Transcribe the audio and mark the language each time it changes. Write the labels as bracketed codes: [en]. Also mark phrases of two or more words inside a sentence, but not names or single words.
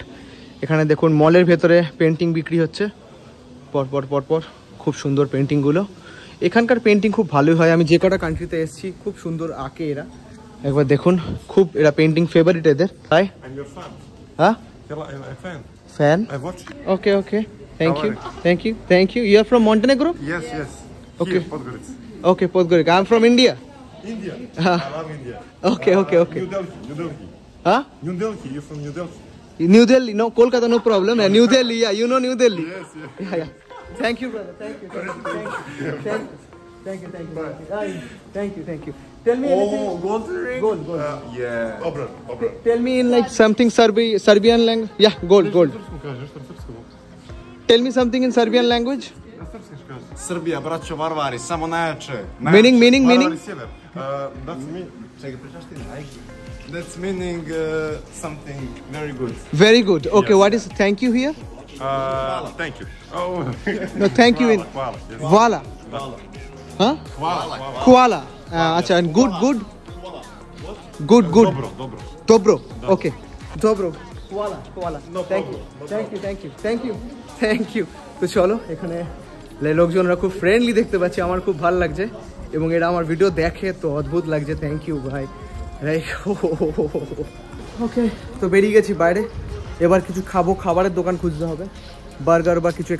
[bn] এখানে দেখুন মলের ভেতরে পেন্টিং বিক্রি হচ্ছে পরপর, খুব সুন্দর পেন্টিংগুলো। এখানকার পেন্টিং খুব ভালোই হয়, আমি যে কটা কান্ট্রিতে এসেছি খুব সুন্দর আঁকে এরা। একবার দেখুন খুব এরা পেন্টিং ফেভারিট এদের, তাই? হ্যাঁ, ফ্যান। [en] Okay, thank you. You are from Montenegro? Yes. Okay. Here, Podgorica. Okay, Podgorica. I'm from India. India. I love India. Okay. New Delhi. Huh? New Delhi. You're from New Delhi. New Delhi, no, Kolkata, no problem. New Delhi, yeah, you know New Delhi. Yes. Yeah. Thank you, brother. Thank you. Thank you. Tell me anything. gold ring. Gold. Yeah. Obra. Tell me in like something Serbian language. Yeah, gold. Tell me something in Serbian language. [sr] Srbija, braćo varvari, samo najjače. [en] Meaning. [sr] Varvari sjever. [en] That's meaning something very good. Very good. Okay, what is thank you here? Thank you. Oh. No, thank you in [sr] Hvala. Yes. Vala. Huh? Koala. [en] Acha, and good. Good. [sr] Dobro. Okay. Dobro. [en] Koala. Thank you. [bn] তো চলো, এখানে লোকজনরা খুব ফ্রেন্ডলি দেখতে পাচ্ছি, আমার খুব ভালো লাগছে, এবং এরা আমার ভিডিও দেখে তো অদ্ভুত লাগছে। [en] thank you [bn] ভাই। ওকে, তো বেরিয়ে গেছি বাইরে। এবার কিছু খাবো, খাবারের দোকান খুঁজতে হবে, বার্গার বা কিছু।